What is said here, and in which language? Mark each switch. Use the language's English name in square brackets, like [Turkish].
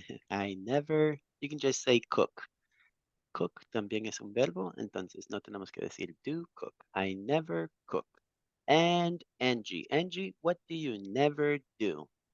[English] I never, you can just say cook. [Spanish] cook también es un verbo, entonces no tenemos que decir do cook. [English] I never cook. And Angie. Angie, what do you never do?